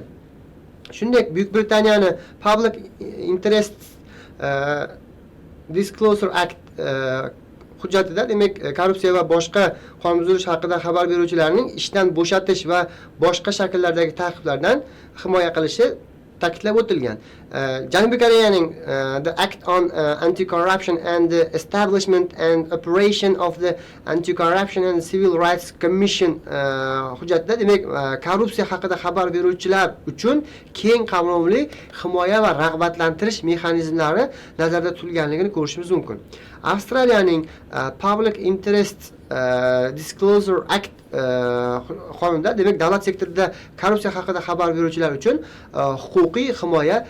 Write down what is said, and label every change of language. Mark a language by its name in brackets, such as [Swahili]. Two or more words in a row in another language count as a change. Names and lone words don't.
[Uzbek] Shuningdek, Buyuk Britaniyaning Public Interest Disclosure Act hujjatida demak korrupsiya va boshqa qonunbuzilish haqida xabar beruvchilarning ishdan bo'shatish va boshqa shakllardagi ta'qiblardan himoya qilishi ta'kidlab o'tilgan. Janubiy Koreyaning The Act on Anti-Corruption and the Establishment and Operation of the Anti-Corruption and Civil Rights Commission hujjatida demak korrupsiya haqida xabar beruvchilar uchun keng qamrovli himoya va rag'batlantirish mexanizmlari nazarda tutilganligini ko'rishimiz mumkin. Avstraliyaning Public Interest Disclosure Act qonunida demak davlat sektorida korrupsiya haqida xabar beruvchilar uchun huquqiy himoya ta'minlangan.